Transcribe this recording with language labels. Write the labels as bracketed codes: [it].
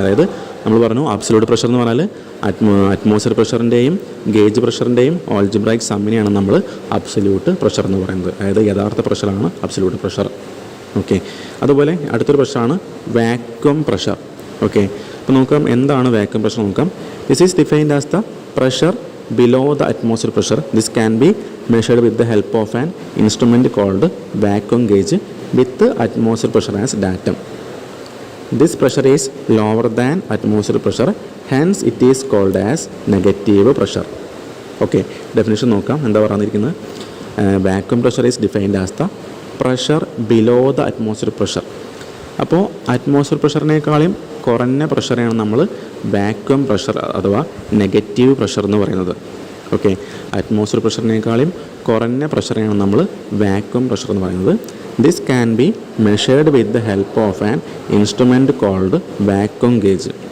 [ml] അതായത് നമ്മൾ പറഞ്ഞു അബ്സല്യൂട്ട് പ്രഷർ എന്ന് പറഞ്ഞാൽ അറ്റ്മോസ്ഫിയർ പ്രഷറിൻ്റെയും ഗേജ് പ്രഷറിൻ്റെയും ആൾജിബ്രായിക് സമ്മിനെയാണ് നമ്മൾ അബ്സല്യൂട്ട് പ്രഷർ എന്ന് പറയുന്നത്. അതായത് യഥാർത്ഥ പ്രഷറാണ് അബ്സല്യൂട്ട് പ്രഷർ. ഓക്കെ, അതുപോലെ അടുത്തൊരു പ്രഷറാണ് വാക്വം പ്രഷർ. ഓക്കെ, അപ്പോൾ നോക്കാം എന്താണ് വാക്വം പ്രഷർ നോക്കാം. [en] This is defined as the pressure below the atmosphere pressure. This can be measured with the help of an instrument called vacuum gauge with the atmosphere pressure as datum. This pressure is lower than atmosphere pressure, hence it is called as negative pressure. [ml] Okay, definition നോക്കാം എന്താ പറഞ്ഞിരിക്കുന്നത്. [en] Vacuum pressure is defined as the pressure below the atmosphere pressure. [ml] അപ്പോൾ atmosphere പ്രഷറിനേക്കാളും കുറഞ്ഞ പ്രഷറാണ് നമ്മൾ vacuum pressure അഥവാ negative pressure എന്ന് പറയുന്നത്. Okay, atmosphere പ്രഷറിനേക്കാളും കുറഞ്ഞ പ്രഷറാണ് നമ്മൾ വാക്വം പ്രഷർ എന്ന് പറയുന്നത്. [en] This can be measured with the help of an instrument called vacuum gauge.